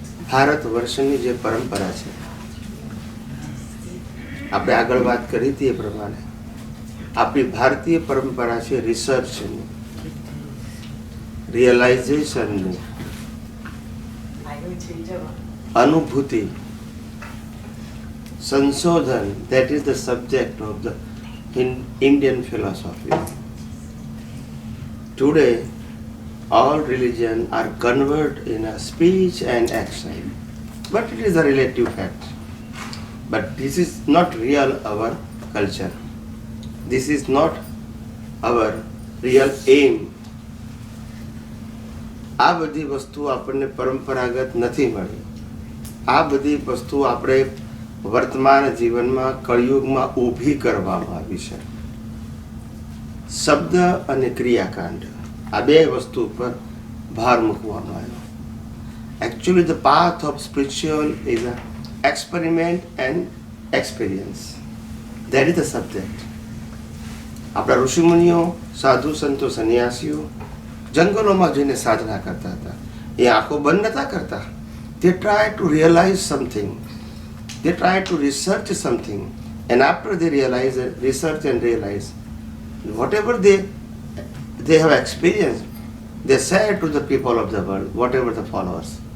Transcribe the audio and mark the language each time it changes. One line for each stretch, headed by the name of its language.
Gujarati: ભારત વર્ષની જે પરંપરા છે, આપણે આગળ વાત કરી હતી એ પ્રમાણે આપણી ભારતીય પરંપરા છે રિસર્ચની, રિયલાઇઝેશનની, અનુભૂતિ, સંશોધન.
English: That is the subject of the Indian philosophy. Today, all religion are converted in a speech and action, but it is a relative fact. But this is not real our culture. This is not our real aim.
Gujarati: આ બધી વસ્તુ આપણને પરંપરાગત નથી મળી. આ બધી વસ્તુ આપણે વર્તમાન જીવનમાં કળિયુગમાં ઊભી કરવામાં આવી છે. શબ્દ અને ક્રિયાકાંડ આ બે વસ્તુ પર ભાર મૂકવામાં આવ્યો.
English: Actually, the path of spiritual is an experiment and experience. That is the subject.
Gujarati: આપણા ઋષિમુનિઓ, સાધુ સંતો, સન્યાસીઓ જંગલોમાં જઈને સાધના કરતા હતા. એ આંખો બંધ નતા કરતા.
English: They try to realize something. They try to research something. And after they realize, research and realize, whatever they have experienced, they share to the people of the world, whatever the followers.